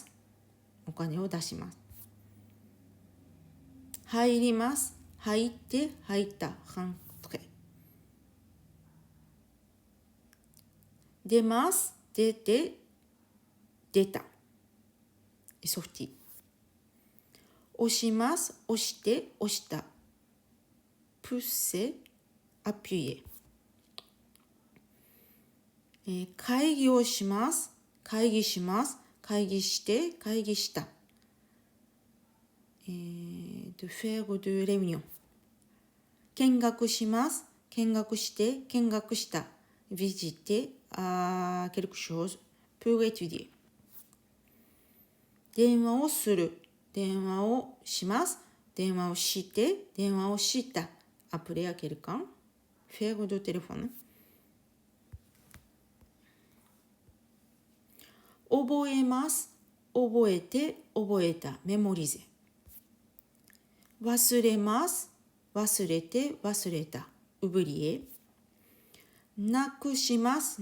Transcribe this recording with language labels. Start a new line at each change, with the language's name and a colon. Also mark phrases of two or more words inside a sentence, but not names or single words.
Japanese: お金を出します。入ります。入って、入った。rentrer. 出ます。出て、出た。ソフティ。押します。押して、押した。
French: pousser, appuyer.
Japanese: 会議をします。会議します。会議して、会議した。
French: de faire de réunion.
Japanese: 見学します。見学して、見学した。
French: visiter à quelque chose pour étudier.
Japanese: 電話をする。電話をします。電話をして、電話をした。
French: appeler à quelqu'un. faire de téléphone.
Japanese: 覚えます。覚えて、覚えた。mémoriser. 忘れます。忘れて、忘れた。oublier. なくします。